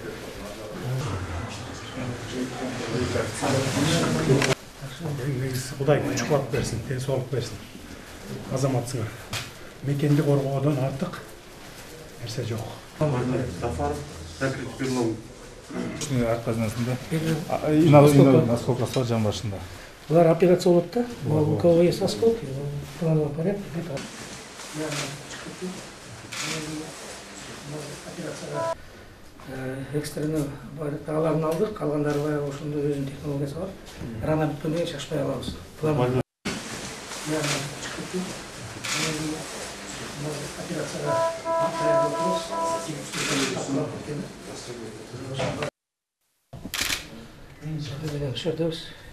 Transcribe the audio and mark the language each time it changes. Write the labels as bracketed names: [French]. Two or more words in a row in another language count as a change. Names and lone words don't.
[Kazakh] Құдай күш қуат берсін, денсаулық берсін. Азаматсыңар. Мекенді қорғаудан артық нәрсе жоқ. [Russian] Закрыть перелом. [Kazakh] Арқасында осколкасы бар жан башында. Бұлар операция болады да. [Russian] У кого есть осколки, в плановом порядке. [Kazakh] Экстрені тағаларын алдық, қалғандары баяғы осында өзінің технологиясы бар. Рана біткенде шашпай аламыз. Операцияға даярдап тұрмыз.